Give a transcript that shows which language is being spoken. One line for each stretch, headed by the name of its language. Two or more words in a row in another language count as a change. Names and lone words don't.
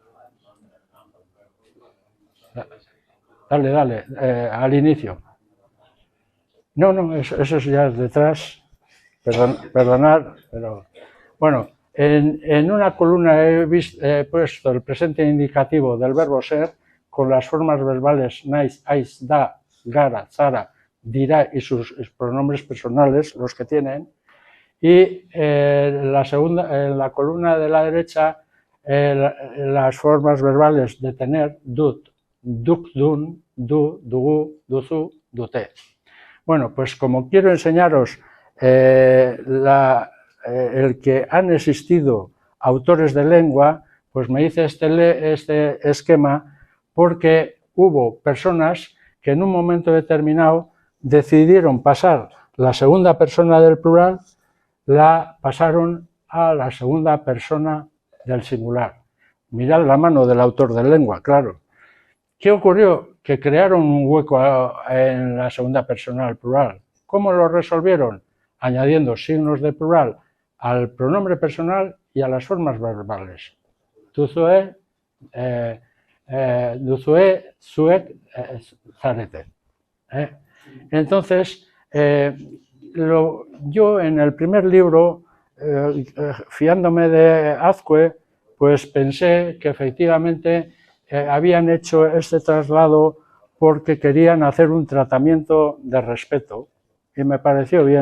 Spanish: Dale, al inicio. No, eso ya es detrás. Perdonad, pero... Bueno, en una columna he puesto el presente indicativo del verbo ser con las formas verbales
Basque: naiz, aiz, da, gara, zara,
Spanish: dirá y sus pronombres personales, los que tienen. Y en la columna de la derecha, las formas verbales de tener,
Basque: dut, duk, dun, du, dugu, duzu, dute.
Spanish: Bueno, pues como quiero enseñaros el que han existido autores de lengua, pues me hice este esquema porque hubo personas que en un momento determinado decidieron pasar la segunda persona del plural, la pasaron a la segunda persona del singular. Mirad la mano del autor de lengua, claro. ¿Qué ocurrió? Que crearon un hueco en la segunda persona del plural. ¿Cómo lo resolvieron? Añadiendo signos de plural al pronombre personal y a las formas verbales.
Basque: Duzue, zuek, zarete.
Spanish: Entonces, yo en el primer libro, fiándome de Azcue, pues pensé que efectivamente habían hecho este traslado porque querían hacer un tratamiento de respeto y me pareció bien.